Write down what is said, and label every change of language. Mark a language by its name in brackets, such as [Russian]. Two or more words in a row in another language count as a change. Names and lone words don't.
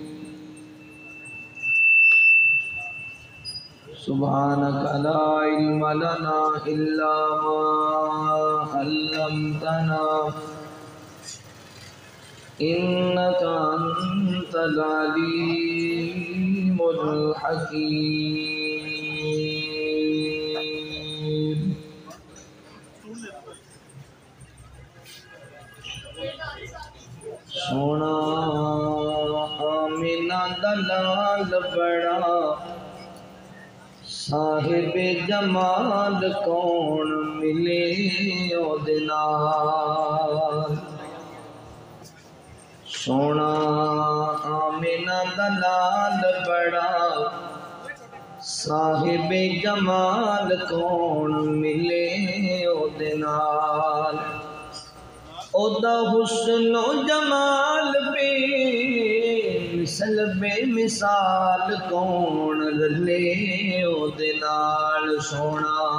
[Arabic] سبحانك لا علم لنا إلا ما علمتنا إنك أنت العليم [Punjabi] الحكيم سونا آمینہ دلال بڑا صاحب جمال کون ملے او دنال سونا آمینہ دلال بڑا صاحب جمال کون ملے او دنال او دا حسن و جمال بے مثل بے مثال کون رلے او دنال سونا